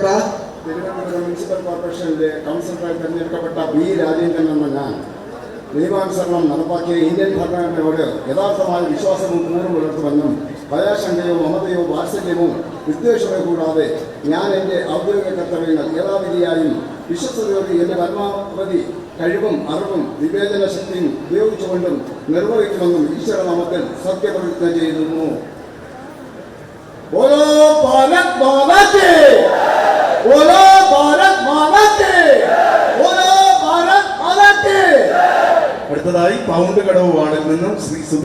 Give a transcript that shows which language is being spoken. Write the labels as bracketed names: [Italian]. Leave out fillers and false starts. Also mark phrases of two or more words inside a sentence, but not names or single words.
[Malayalam] തിരുവനന്തപുരം മുനിസിപ്പൽ കോർപ്പറേഷനിലെ കൗൺസിലറായി തിരഞ്ഞെടുക്കപ്പെട്ട ബി രാജേന്ദ്രൻ എന്ന ഞാൻ നിയമാനുസരണം നടപ്പാക്കിയ ഇന്ത്യൻ ഭരണഘടനയോട് യഥാർത്ഥമായ വിശ്വാസവും കൂറും പുലർത്തുമെന്നും ഭയാശങ്കയോ മമതയോ വാത്സല്യമോ വിദ്വേഷമോ കൂടാതെ ഞാൻ എൻ്റെ ഔദ്യോഗിക കർത്തവ്യങ്ങൾ യഥാവിധിയായും വിശ്വസ്തയോട് എൻ്റെ പരമാവധി കഴിവും അറിവും വിവേചന ശക്തിയും ഉപയോഗിച്ചുകൊണ്ടും നിർവഹിക്കുമെന്നും ഈശ്വരനാമത്തിൽ സത്യപ്രതിജ്ഞ ചെയ്യുന്നു. [Hindi] बोलो भारत माता की, बोलो भारत माता की, बोलो भारत माता की. [Malayalam] അടുത്തതായി പൗണ്ട് കടവ് വാർഡിൽ നിന്നും ശ്രീ